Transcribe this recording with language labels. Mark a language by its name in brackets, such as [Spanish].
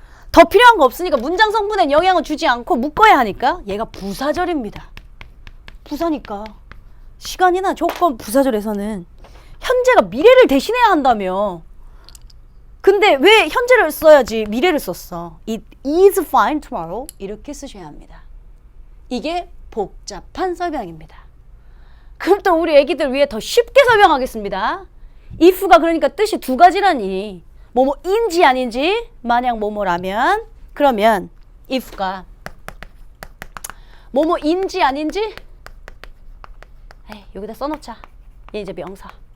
[Korean] 더 필요한 거 없으니까 문장 성분에 영향을 주지 않고 묶어야 하니까 얘가 부사절입니다. 부사니까 시간이나 조건 부사절에서는 현재가 미래를 대신해야 한다며. 근데 왜 현재를 써야지 미래를 썼어? [English] It is fine tomorrow [Korean] 이렇게 쓰셔야 합니다. 이게 복잡한 설명입니다. 그럼 또 우리 애기들 위해 더 쉽게 설명하겠습니다. if가 그러니까 뜻이 두 가지라니. 뭐뭐인지 아닌지 만약 뭐뭐라면 그러면 if가 뭐뭐인지 아닌지 여기다 써놓자. 얘 이제 명사.